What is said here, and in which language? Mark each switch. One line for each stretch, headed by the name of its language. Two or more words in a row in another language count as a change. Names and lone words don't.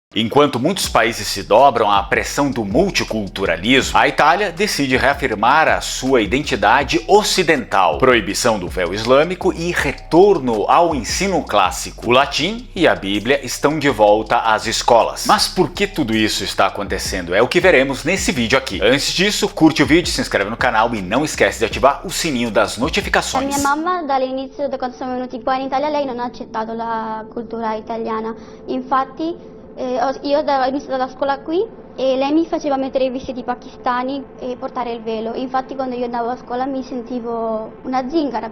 Portuguese: Enquanto muitos países se dobram à pressão do multiculturalismo, a Itália decide reafirmar a sua identidade ocidental, proibição do véu islâmico e retorno ao ensino clássico. O latim e a Bíblia estão de volta às escolas. Mas por que tudo isso está acontecendo? É o que veremos nesse vídeo aqui. Antes disso, curte o vídeo, se inscreve no canal e não esquece de ativar o sininho das notificações.
Italian: Mia mamma dall'inizio, da quando siamo venuti qua in Italia, lei non ha accettato la cultura italiana. Infatti io ho iniziato la scuola qui e lei mi faceva mettere i vestiti pakistani e portare il velo. Infatti quando io andavo a scuola mi sentivo una zingara.